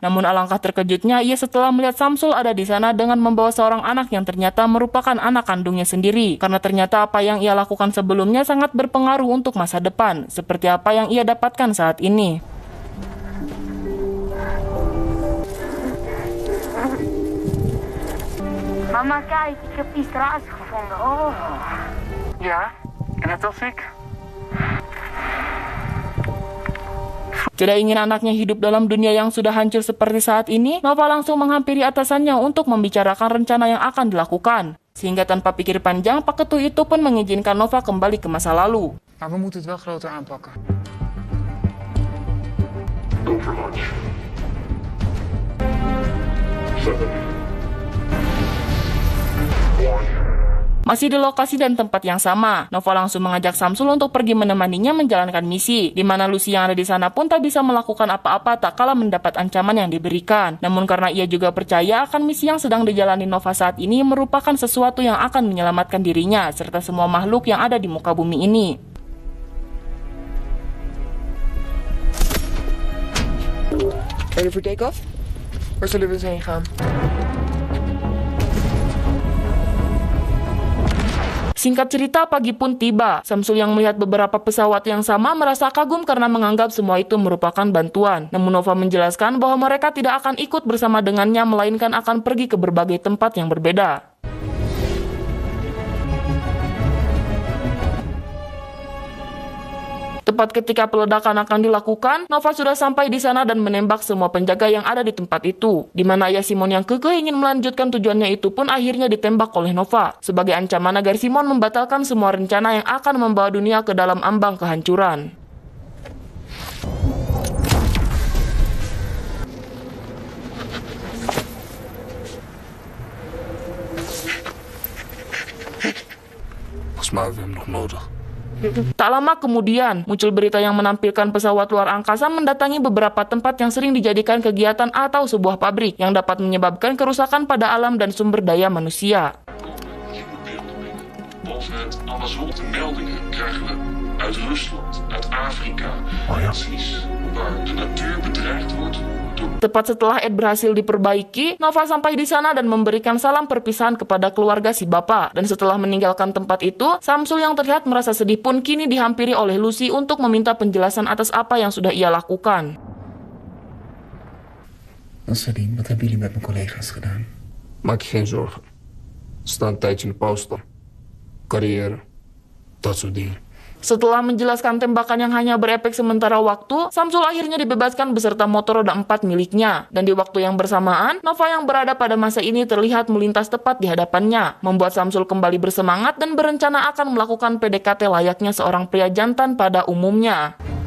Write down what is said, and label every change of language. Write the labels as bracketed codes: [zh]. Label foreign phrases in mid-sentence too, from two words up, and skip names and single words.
[id] Namun alangkah terkejutnya ia setelah melihat Samsul ada di sana dengan membawa seorang anak yang ternyata merupakan anak kandungnya sendiri. Karena ternyata apa yang ia lakukan sebelumnya sangat berpengaruh untuk masa depan, seperti apa yang ia dapatkan saat ini. Mama, [nl] kijk, ik heb die straat gevonden. Oh. Ja, en dat was ik. [id] Tidak ingin anaknya hidup dalam dunia yang sudah hancur seperti saat ini, Nova langsung menghampiri atasannya untuk membicarakan rencana yang akan dilakukan. Sehingga tanpa pikir panjang, Pak Ketua itu pun mengizinkan Nova kembali ke masa lalu. [nl] Maar we moeten het wel groter aanpakken. Overlodge. 7. 1. [id] Masih di lokasi dan tempat yang sama, Nova langsung mengajak Samsul untuk pergi menemaninya menjalankan misi, di mana Lucy yang ada di sana pun tak bisa melakukan apa-apa tak kala mendapat ancaman yang diberikan. Namun karena ia juga percaya akan misi yang sedang dijalani Nova saat ini merupakan sesuatu yang akan menyelamatkan dirinya serta semua makhluk yang ada di muka bumi ini. [en] Ready for takeoff? [nl] Waar zullen we eens heen gaan? [id] Singkat cerita, pagi pun tiba. Samsul yang melihat beberapa pesawat yang sama merasa kagum karena menganggap semua itu merupakan bantuan. Namun Nova menjelaskan bahwa mereka tidak akan ikut bersama dengannya, melainkan akan pergi ke berbagai tempat yang berbeda. Tepat ketika peledakan akan dilakukan, Nova sudah sampai di sana dan menembak semua penjaga yang ada di tempat itu. Di mana ayah Simon yang kekeh ingin melanjutkan tujuannya itu pun akhirnya ditembak oleh Nova, sebagai ancaman agar Simon membatalkan semua rencana yang akan membawa dunia ke dalam ambang kehancuran. [nl] Volgens mij hebben we hem nog nodig. [id] Tak lama kemudian, muncul berita yang menampilkan pesawat luar angkasa mendatangi beberapa tempat yang sering dijadikan kegiatan atau sebuah pabrik yang dapat menyebabkan kerusakan pada alam dan sumber daya manusia. [nl] Nieuwe beelden binnen. Boven het Amazolte meldingen krijgen we uit Rusland, uit Afrika. Precies waar de natuur bedreigd wordt door. [id] Tepat setelah Ed berhasil diperbaiki, Nova sampai di sana dan memberikan salam perpisahan kepada keluarga si bapak. Dan setelah meninggalkan tempat itu, Samsul yang terlihat merasa sedih pun kini dihampiri oleh Lucy untuk meminta penjelasan atas apa yang sudah ia lakukan. [nl] Nasreddin, wat hebben jullie met mijn collega's gedaan? Maak je geen zorgen. Ze staan een tijdje in de pauze. Carrière, dat soort dingen. [id] Setelah menjelaskan tembakan yang hanya berefek sementara waktu, Samsul akhirnya dibebaskan beserta motor roda 4 miliknya. Dan di waktu yang bersamaan, Nova yang berada pada masa ini terlihat melintas tepat di hadapannya, membuat Samsul kembali bersemangat dan berencana akan melakukan PDKT layaknya seorang pria jantan pada umumnya.